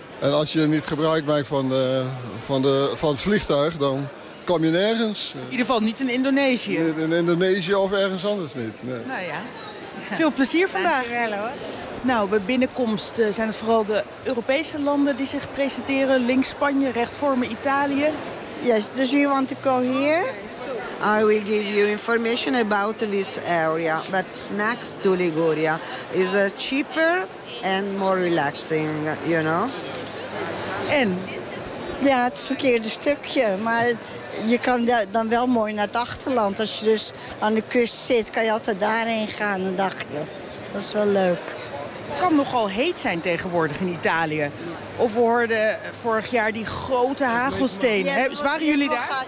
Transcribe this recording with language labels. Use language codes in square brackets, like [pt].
[nl] En als je niet gebruik maakt van het vliegtuig, dan kom je nergens. In ieder geval niet in Indonesië. Niet in Indonesië of ergens anders niet. Nee. Nou ja, veel plezier vandaag. Dankjewel hoor. Nou, bij binnenkomst zijn het vooral de Europese landen die zich presenteren. Links Spanje, rechts voor me Italië. [en] Yes, does you want to go here? I will give you information about this area. But next to Liguria is cheaper and more relaxing, you know. [nl] En? Ja, het verkeerde stukje, maar je kan dan wel mooi naar het achterland. Als je dus aan de kust zit, kan je altijd daarheen gaan, een dagje. Dat is wel leuk. Het kan nogal heet zijn tegenwoordig in Italië. Of we hoorden vorig jaar die grote hagelstenen. Waren jullie daar?